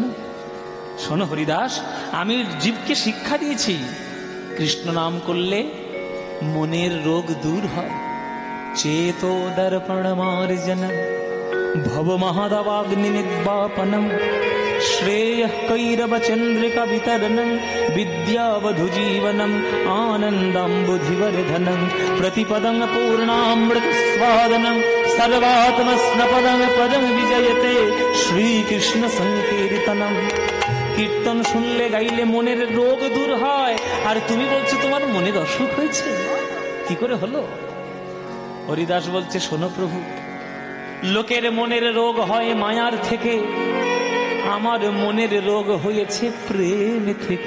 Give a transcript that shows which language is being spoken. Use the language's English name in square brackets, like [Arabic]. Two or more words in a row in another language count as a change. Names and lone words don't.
[Bangla] শোনো হরিদাস, আমি জীবকে শিক্ষা দিয়েছি, কৃষ্ণ নাম করলে মনের রোগ দূর হয়। [Sanskrit] চেতো দর্পণ মার্জনম ভব মহাদবাগ্নি নির্বাপনম শ্রেয় কৈরব চন্দ্রিকা বিতরণম বিদ্যাবধু জীবনম আনন্দম্বুধিवर्धनम प्रतिपदं पूर्णामृत स्वादनम सर्वात्मस्नपदं पदं विजयते श्रीकृष्ण संकीर्तनम। [Bangla] কীর্তন শুনলে গাইলে মনের রোগ দূর হয়, আর তুমি বলছো তোমার মনের অসুখ হয়েছে, কি করে হলো? হরিদাস বলছে, শোনো প্রভু, লোকের মনের রোগ হয় মায়ার থেকে, আমার মনের রোগ হয়েছে প্রেম থেকে।